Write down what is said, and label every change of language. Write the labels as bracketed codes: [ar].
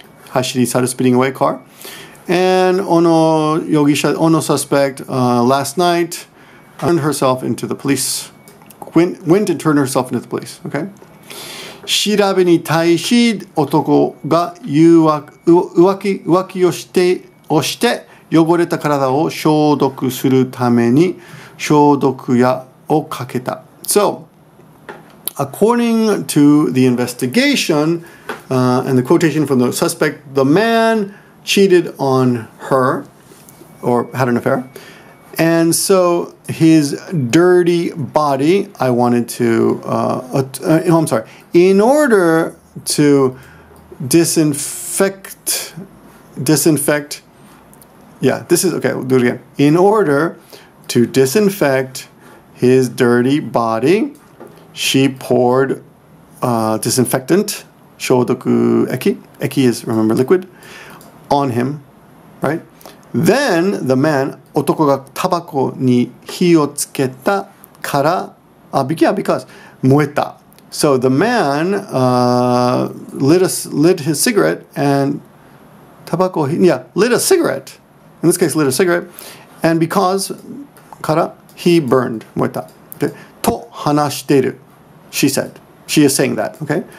[ja] 走り去る [en] speeding away car. And Ono suspect, last night, turned herself into the police. Went and turned herself into the police. Okay? [ja] 調べに対し男が浮気をして汚れた体を消毒するために消毒薬をかけた。 [en] So, according to the investigation and the quotation from the suspect, the man cheated on her or had an affair. And so his dirty body, I wanted to, I'm sorry, in order to disinfect, yeah, this is, okay, we'll do it again. In order to disinfect his dirty body, she poured disinfectant, 消毒液, eki is, remember, liquid, on him, right? Then the man, [ja] 男がタバコに火をつけたから、because 燃えた. [en] So the man lit his cigarette and lit a cigarette. In this case, lit a cigarette, and because から he burned 燃えた. Okay. [ja] と話している. [en] She said. She is saying that. Okay.